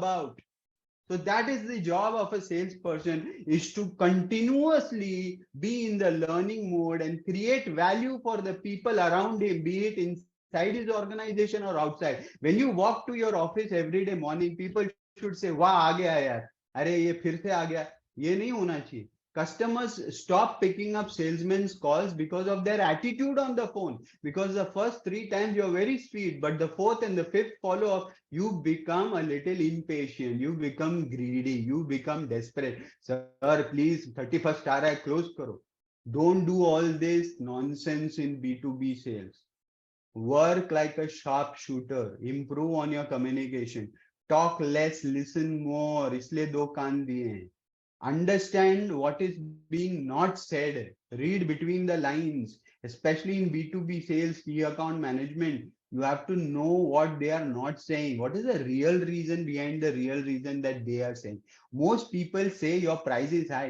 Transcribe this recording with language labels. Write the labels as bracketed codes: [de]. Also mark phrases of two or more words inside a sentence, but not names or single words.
[en] So that is the job of a salesperson, is to continuously be in the learning mode and create value for the people around him, be it inside his organization or outside. When you walk to your office every day morning, people should say, [hi] "Wow, आ गया यार. अरे ये फिर से आ गया।" ये नहीं होना चाहिए. [en] Customers stop picking up salesmen's calls because of their attitude on the phone. Because the first three times you're very sweet, but the fourth and the fifth follow up, you become a little impatient, you become greedy, you become desperate. Sir, please, 31st [hi] स्टार है, क्लोज़ करो. [en] Don't do all this nonsense in B2B sales. Work like a sharpshooter. Improve on your communication. Talk less, listen more. [hi] इसलिए दो कान दिए हैं. [en] Understand what is being not said. Read between the lines, especially in B2B sales, key account management. You have to know what they are not saying. What is the real reason behind the real reason that they are saying? Most people say your price is high.